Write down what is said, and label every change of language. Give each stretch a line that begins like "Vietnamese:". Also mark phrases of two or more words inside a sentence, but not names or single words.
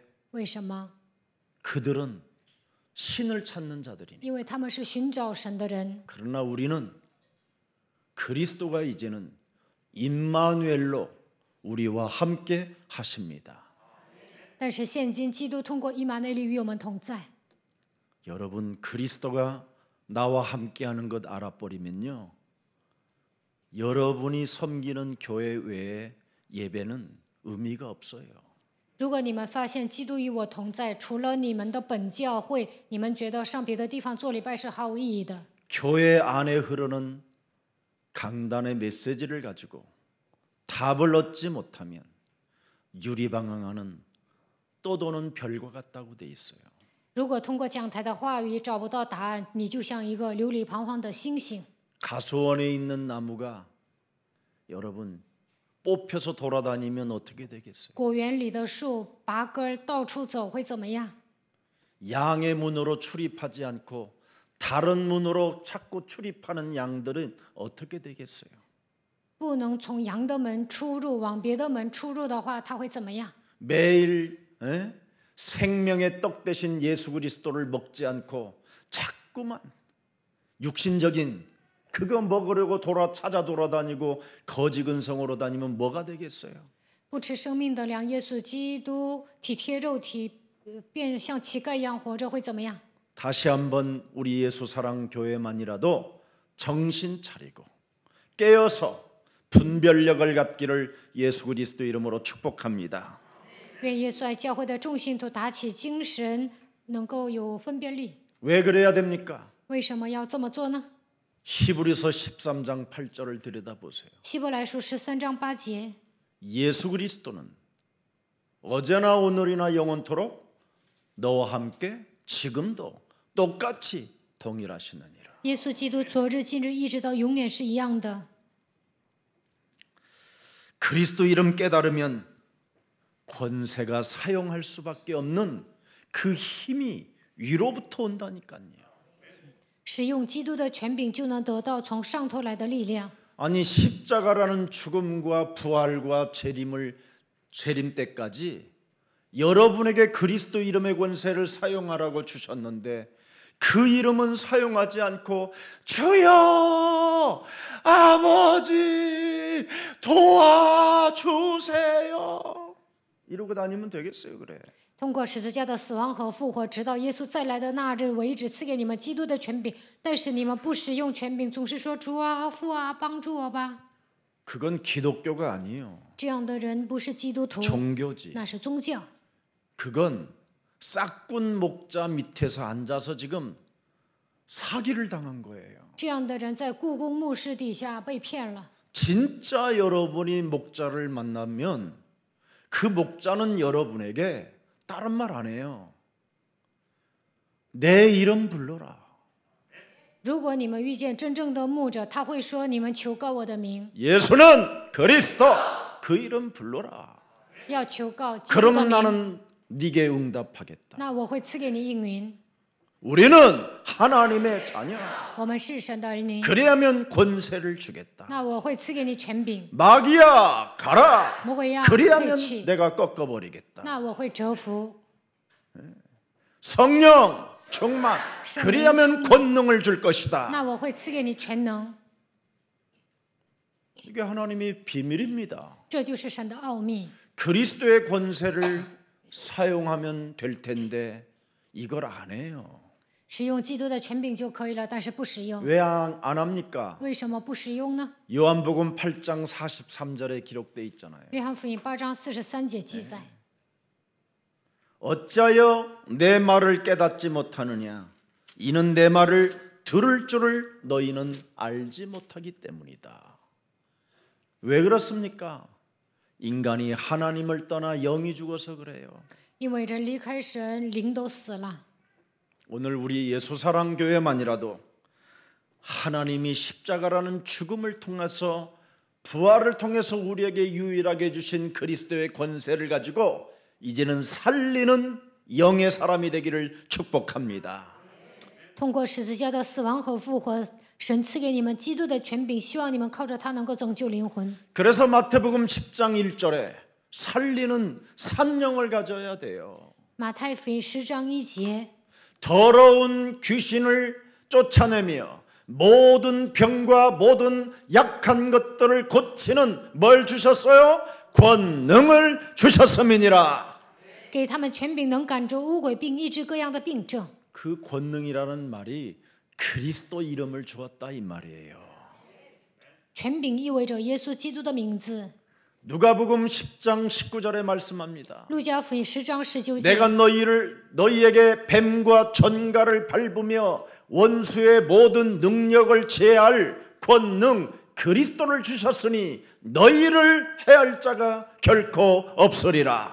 Chinese: 为什么？
Korean: 그들은 신을 찾는 자들이니.
Chinese: 因为他们是寻找神的人。
Korean: 그러나 우리는 그리스도가 이제는 임마누엘로 우리와 함께 하십니다.
Chinese: 但是现今基督通过以马内利与我们同在。
Korean: 여러분 그리스도가 나와 함께하는 것 알아버리면요, 여러분이 섬기는 교회 외에 예배는 의미가 없어요.
Chinese: 如果你们发现基督与我同在，除了你们的本教会，你们觉得上别的地方做礼拜是毫无意义的。
Korean: 교회 안에 흐르는 강단의 메시지를 가지고 답을 얻지 못하면 유리방황하는 떠도는 별과 같다고 돼 있어요.
Chinese: 如果通过讲台的话语找不到答案，你就像一个流离彷徨的星星。
Korean: 가수원에 있는 나무가 여러분 뽑혀서 돌아다니면 어떻게 되겠어요?
Chinese: 果园里的树拔根到处走会怎么样？
Korean: 양의 문으로 출입하지 않고 다른 문으로 자꾸 출입하는 양들은 어떻게 되겠어요?
Chinese: 不能从羊的门出入，往别的门出入的话，它会怎么样？
Korean: 매일 생명의 떡 대신 예수 그리스도를 먹지 않고 자꾸만 육신적인 그거 먹으려고 찾아 돌아다니고 거지 근성으로 다니면 뭐가 되겠어요?
Chinese: 不吃生命的粮，耶稣基督体贴肉体，变像乞丐一样活着会怎么样？
Korean: 다시 한번 우리 예수 사랑 교회만이라도 정신 차리고 깨어서 분별력을 갖기를 예수 그리스도 이름으로 축복합니다.
Chinese: 愿耶稣爱教会的众信徒打起精神，能够有分辨力。
Korean: 왜 그래야 됩니까?
Chinese: 为什么要这么做呢？
Korean: 히브리서 13장 8절을 들여다보세요.
Chinese: 希伯来书13章8节，
Korean: 예수 그리스도는 어제나 오늘이나 영원토록 너와 함께 지금도 똑같이 동일하시느니라.
Chinese: 耶稣基督昨日、今日一直到永远是一样的。
Korean: 그리스도 이름 깨달으면 권세가 사용할 수밖에 없는 그 힘이 위로부터 온다니까요.
Chinese: 使用基督的权柄，就能得到从上头来的力量。
Korean: 아니 십자가라는 죽음과 부활과 재림 때까지 여러분에게 그리스도 이름의 권세를 사용하라고 주셨는데 그 이름은 사용하지 않고 주여 아버지 도와주세요 이러고 다니면 되겠어요? 그래.
Chinese: 通过十字架的死亡和复活，直到耶稣再来的那日为止，赐给你们基督的权柄。但是你们不使用权柄，总是说主啊、父啊，帮助我吧。
Korean: 그건 기독교가 아니에요.
Chinese: 这样的人不是基督徒，
Korean: 종교지.
Chinese: 那是宗教。
Korean: 그건 싹군 목자 밑에서 앉아서 지금 사기를 당한 거예요.
Chinese: 这样的人在故宫牧师底下被骗了。
Korean: 진짜 여러분이 목자를 만나면 그 목자는 여러분에게 다른 말 안 해요. 내 이름 불러라.
Chinese: 如果你们遇见真正的牧者，他会说：“你们求告我的名。
Korean: 예수는 그리스도 그 이름 불러라.
Chinese: 要求告基督的
Korean: 그러면
Chinese: 名，
Korean: 나는 네게 응답하겠다.
Chinese: 那我会赐给你应允。
Korean: 우리는 하나님의 자녀.
Chinese: 我们是神的儿女，
Korean: 그래야면 권세를 주겠다.
Chinese: 那我会赐给你权柄。
Korean: 마귀야 가라.
Chinese: 魔鬼呀，退
Korean: 그래야면
Chinese: 去，
Korean: 내가 꺾어버리겠다.
Chinese: 那我会折服。
Korean: 성령 충만. 그래야면 권능을 줄 것이다.
Chinese: 那我会赐给你全能。
Korean: 이게 하나님의 비밀입니다.
Chinese: 这就是神的奥秘。
Korean: 그리스도의 권세를 사용하면 될 텐데 이걸 안 해요.
Chinese: 使用基督的权柄就可以了，但是不使用。
Korean: 왜 안 합니까?
Chinese: 为什么不使用呢？
Korean: 요한복음 8장 43절에 기록돼 있잖아요.
Chinese: 约翰福音8章43节记载：
Korean: 어찌하여 내 말을 깨닫지 못하느냐? 이는 내 말을 들을 줄을 너희는 알지 못하기 때문이다. 왜 그렇습니까? 인간이 하나님을 떠나 영이 죽어서 그래요.
Chinese: 因为人离开神，灵都死了。
Korean: 오늘 우리 예수사랑교회만이라도 하나님이 십자가라는 죽음을 통해서 부활을 통해서 우리에게 유일하게 주신 그리스도의 권세를 가지고 이제는 살리는 영의 사람이 되기를 축복합니다.
Chinese: 通过十字架的死亡和复活，神赐给你们基督的权柄，希望你们靠着它能够拯救灵魂。
Korean: 그래서 마태복음 10장 1절에 살리는 산영을 가져야 돼요.
Chinese: 马太福音10章1节，
Korean: 더러운 귀신을 쫓아내며 모든 병과 모든 약한 것들을 고치는 뭘 주셨어요? 권능을 주셨음이니라.
Chinese: 给他们权柄能赶逐污鬼，并医治各样的病症。
Korean: 그 권능이라는 말이 그리스도 이름을 주었다 이 말이에요.
Chinese: 权柄意味着耶稣基督的名字。
Korean: 누가복음 10장 19절에 말씀합니다.
Chinese: 路加福音10章19节，
Korean: 내가 너희에게 뱀과 전갈을 밟으며 원수의 모든 능력을 제할 권능 그리스도를 주셨으니 너희를 해할 자가 결코 없으리라.